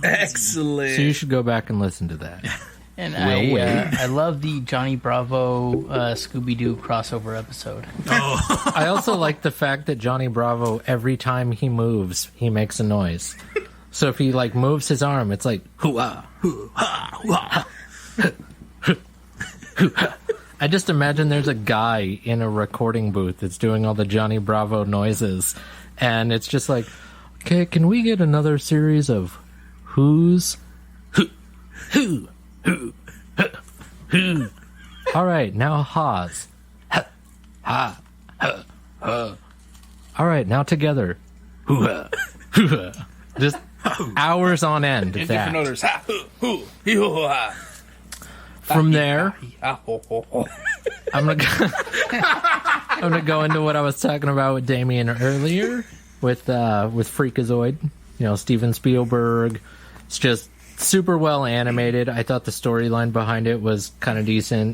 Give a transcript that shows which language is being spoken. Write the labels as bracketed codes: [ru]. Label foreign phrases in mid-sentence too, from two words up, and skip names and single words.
[en] Excellent. So you should go back and listen to that. And I love the Johnny Bravo Scooby-Doo crossover episode. Oh. I also like the fact that Johnny Bravo, every time he moves, he makes a noise. So if he moves his arm, it's like hoo-ah, hoo-ha, hoo-ha. I just imagine there's a guy in a recording booth that's doing all the Johnny Bravo noises, and it's just like, okay, can we get another series of who's who who who who? All right, now ha's ha ha ha ha. All right, now together, hoo-ha, hoo-ha. Just hours on end. In of that. different orders. Ha, hoo, hoo, hee-hoo-ha. From there, I'm gonna go into what I was talking about with Damien earlier with Freakazoid. Steven Spielberg. It's just super well animated. I thought the storyline behind it was kind of decent.